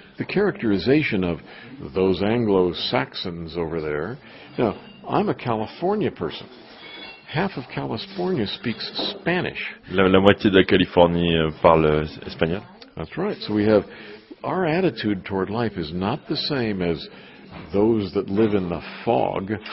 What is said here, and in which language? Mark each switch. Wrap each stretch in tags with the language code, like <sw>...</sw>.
<en>The characterization of those Anglo-Saxons over there. Now, I'm a California person. Half of California speaks Spanish.</en> <fr>La moitié de la Californie parle espagnol.</fr> <en>That's right. So we have our attitude toward life is not the same as those that live in the fog.</en>